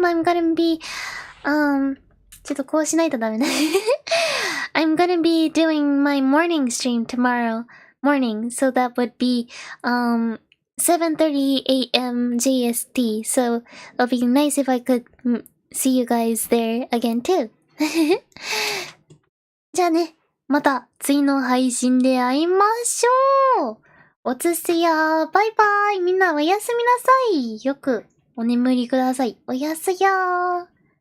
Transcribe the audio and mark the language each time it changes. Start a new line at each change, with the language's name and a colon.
English: I'm gonna be,
Japanese: ちょっとこうしないとダメだ。
English: I'm gonna be doing my morning stream tomorrow morning. So that would be, 7:30 a.m. JST. So it'll be nice if I could see you guys there again too.
Japanese: じゃあね、また次の配信で会いましょう。おつすやー。バイバイ。みんなおやすみなさい。よくお眠りください。おやすやー。